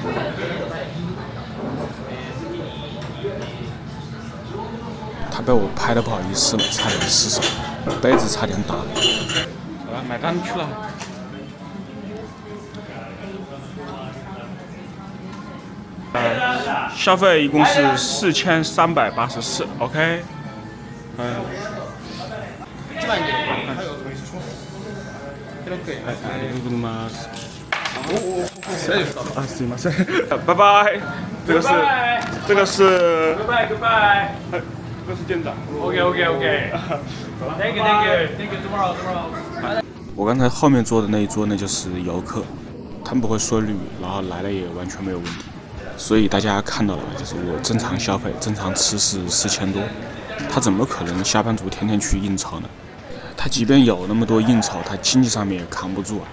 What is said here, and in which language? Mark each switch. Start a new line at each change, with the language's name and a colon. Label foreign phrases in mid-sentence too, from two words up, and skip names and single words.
Chinese: 他被我拍的不好意思了，差点失手，杯子差点打了。好了，买单去了。消费一共是4384 ，OK。
Japanese: すいません。
Chinese: 拜拜。这个是。Goodbye。这是店长。OK。
English: Thank you. Tomorrow.
Chinese: 我刚才后面坐的那一桌呢，就是游客，他们不会说日语，然后来了也完全没有问题。所以大家看到了吧，就是我正常消费、正常吃是4000多，他怎么可能下班族天天去应酬呢？他即便有那么多应酬，他经济上面也扛不住啊。